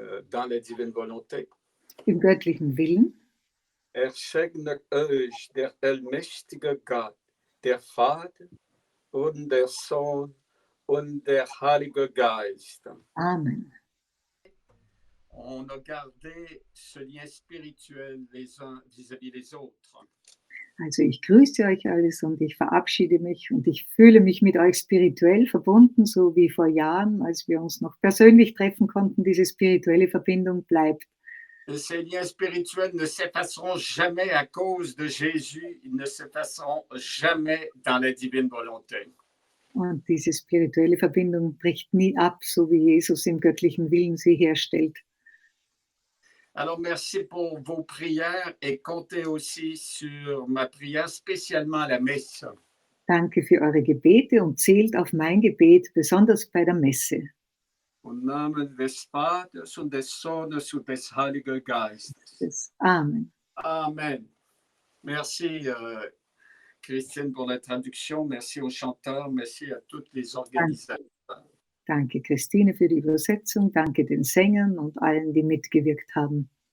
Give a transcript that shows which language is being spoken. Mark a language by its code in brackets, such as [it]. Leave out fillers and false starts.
[fr] Dans la divine volonté. [de] Im göttlichen Willen. Segne euch der allmächtige Gott, der Vater und der Sohn und der Heilige Geist. Amen. [fr] On a gardé ce lien spirituel les uns vis-à-vis des autres. [de] Also ich grüße euch alles und ich verabschiede mich und ich fühle mich mit euch spirituell verbunden, so wie vor Jahren, als wir uns noch persönlich treffen konnten. Diese spirituelle Verbindung bleibt. [fr] Ces liens spirituels ne s'effaceront jamais à cause de Jésus, ils ne s'effaceront jamais dans la divine volonté. [de] Und diese spirituelle Verbindung bricht nie ab, so wie Jesus im göttlichen Willen sie herstellt. [fr] Alors, merci pour vos prières et comptez aussi sur ma prière, spécialement à la messe. [de] Danke für eure Gebete und zählt auf mein Gebet, besonders bei der Messe. Im Namen des Vaters und des Sohnes und des Heiligen Geistes. Amen. Amen. [fr] Merci, Christine, pour la traduction. Merci aux chanteurs. Merci à toutes les organisateurs. [de] Danke, Christine, für die Übersetzung. Danke den Sängern und allen, die mitgewirkt haben.